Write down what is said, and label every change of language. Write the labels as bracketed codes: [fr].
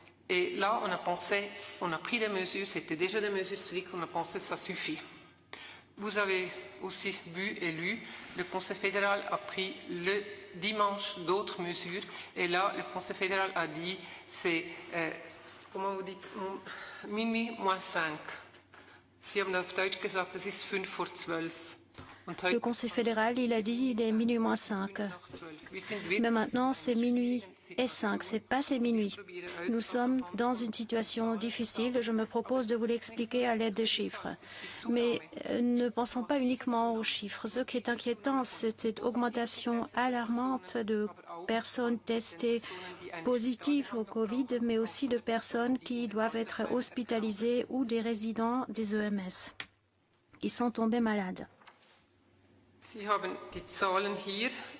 [fr] Et là, on a pris des mesures, c'était déjà des mesures strictes, on a pensé que ça suffit. Vous avez aussi vu et lu, le Conseil fédéral a pris le dimanche d'autres mesures, et là, le Conseil fédéral a dit, c'est, comment vous dites, minuit moins 5. [de] Sie haben auf Deutsch gesagt, es ist 11:55. [fr] Le Conseil fédéral, il a dit, il est minuit moins 5. Mais maintenant, c'est minuit et 5, c'est passé minuit. Nous sommes dans une situation difficile. Je me propose de vous l'expliquer à l'aide de chiffres. Mais ne pensons pas uniquement aux chiffres. Ce qui est inquiétant, c'est cette augmentation alarmante de personnes testées positives au Covid, mais aussi de personnes qui doivent être hospitalisées ou des résidents des EMS qui sont tombés malades. [de] Sie haben die Zahlen hier.